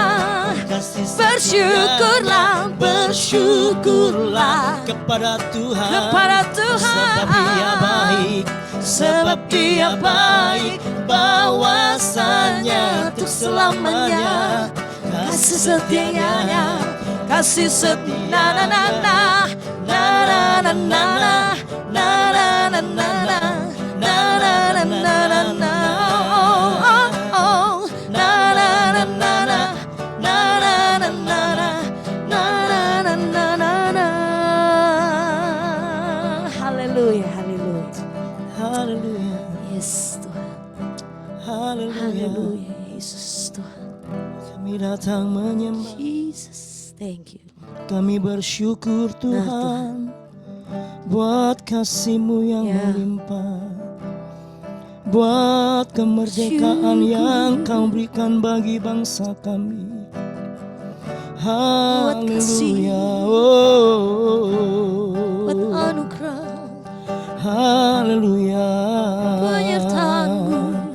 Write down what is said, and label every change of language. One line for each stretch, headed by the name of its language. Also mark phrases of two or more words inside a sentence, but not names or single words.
Indonesian: Bersyukurlah, bersyukurlah kepada Tuhan, sebab Dia baik, sebab Dia baik. Bahwasanya untuk selamanya, kasih setianya, kasih setia. Na na na na na na na na na na na na na na na na. Oh na na na na na na na na na na na na. Haleluya, haleluya, haleluya. Yes Tuhan, haleluya, Yesus Tuhan. Kami datang menyembah Jesus,
English: thank you.
Indonesian: Kami bersyukur Tuhan, buat kasih-Mu yang melimpah, buat kemerdekaan yang Kau berikan bagi bangsa kami. Haleluya, buat anugerah, haleluya, penyertaan-Mu.